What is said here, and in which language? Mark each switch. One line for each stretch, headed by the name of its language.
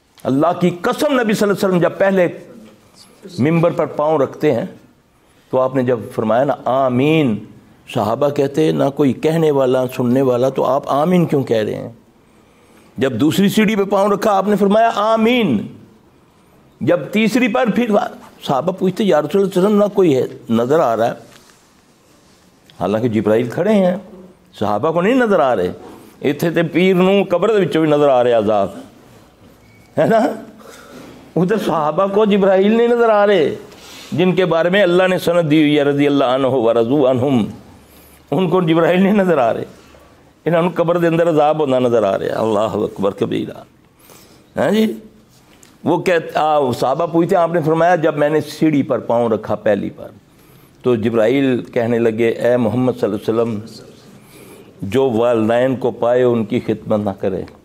Urdu: اللہ کی قسم نبی صلی اللہ علیہ وسلم جب پہلے ممبر پر پاؤں رکھتے ہیں تو آپ نے جب فرمایا نا آمین، صحابہ کہتے ہیں نہ کوئی کہنے والا سننے والا، تو آپ آمین کیوں کہہ رہے ہیں؟ جب دوسری سیڑھی پہ پاؤں رکھا آپ نے فرمایا آمین. جب تیسری پر پھر صحابہ پوچھتے یا رسول اللہ صلی اللہ علیہ وسلم نہ کوئی ہے نظر آ رہا ہے، حالانکہ جبرائیل کھڑے ہیں، صحابہ کو نہیں نظر آ رہے.
Punjabi: اتنے تے پیر نوں قبر دے وچوں بھی نظر آ رہے عذاب ہے نا.
Urdu: ادھر صحابہ کو جبرائیل نہیں نظر آ رہے جن کے بارے میں اللہ نے سند دی ہوئی ہے
Arabic: رضی اللہ عنہ ورضوا عنہم.
Urdu: ان کو جبرائیل نہیں نظر آ رہے، انہوں نے
Punjabi: قبر دے اندر
Urdu: عذاب ہونا نظر آ رہا ہے. اللہ اکبر کبیرہ. ہاں جی، وہ صحابہ پوچھتے ہیں، آپ نے فرمایا جب میں نے سیڑھی پر پاؤں رکھا پہلی بار تو جبرائیل کہنے لگے اے محمد صلی اللہ علیہ وسلم جو والدین کو پائے ان کی خدمت نہ کرے،